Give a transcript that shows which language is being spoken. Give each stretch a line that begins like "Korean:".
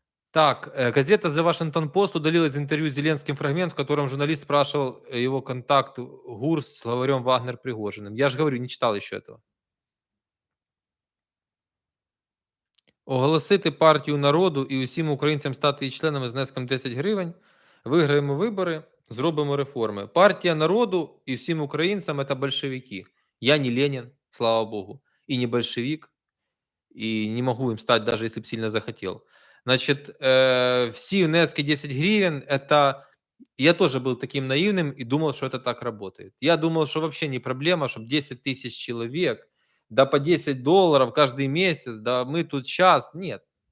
Russian: Так, газета The Washington Post удалила из интервью с Зеленским фрагмент, в котором журналист спрашивал его контакт ГУР с главарем Вагнер Пригожиным. Я же говорю, не читал еще этого.
Ukrainian: Оголосити партію народу і усім українцям стати її членами з внеском 10 гривень, виграємо вибори, зробимо реформи. Партія народу і всім українцям – це большевики.
Russian: Я не Ленин, слава богу, и не большевик, и не могу им стать, даже если бы сильно захотел. Значит, все внески 10 гривен – это… Я тоже был таким наивным и думал, что это так работает. Я думал, что вообще не проблема, чтобы 10 тысяч человек, да по $10 каждый месяц, да мы тут сейчас. Нет.